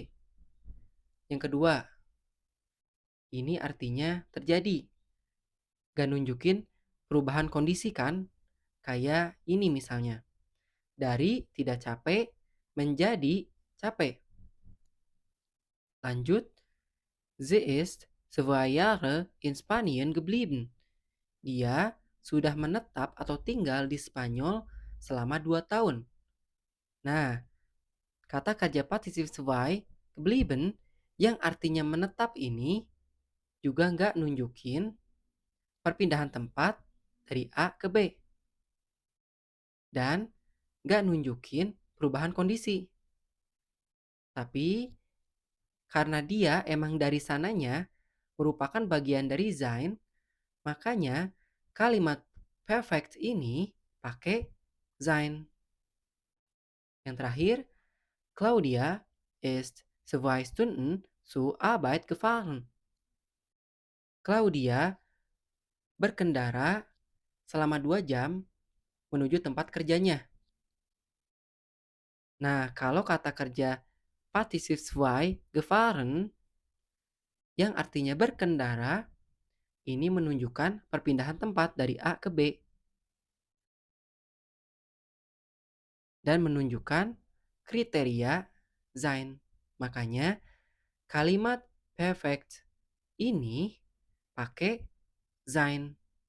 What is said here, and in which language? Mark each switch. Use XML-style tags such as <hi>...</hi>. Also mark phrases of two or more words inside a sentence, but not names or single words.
<id>Yang kedua, ini artinya terjadi. Gak nunjukin perubahan kondisi kan. Kayak ini misalnya. Dari tidak capek menjadi capek. Lanjut,</id> <de>sie ist 2 Jahre in Spanien geblieben.</de> <id>Dia sudah menetap atau tinggal di Spanyol selama 2 tahun. Nah, kata kerja participe</id> <de>zwei geblieben</de> <id>yang artinya menetap ini juga nggak nunjukin perpindahan tempat dari A ke B. Dan nggak nunjukin perubahan kondisi. Tapi karena dia emang dari sananya merupakan bagian dari sein, makanya kalimat perfect ini pakai sein. Yang terakhir,</id> <de>Claudia ist 2 Stunden zur Arbeit gefahren.</de> <id>Claudia berkendara selama 2 jam menuju tempat kerjanya. Nah, kalau kata kerja participe</id> <de>zwei gefahren</de> <id>yang artinya berkendara, ini menunjukkan perpindahan tempat dari A ke B dan menunjukkan kriteria sein. Makanya kalimat perfect ini pakai sein.</id>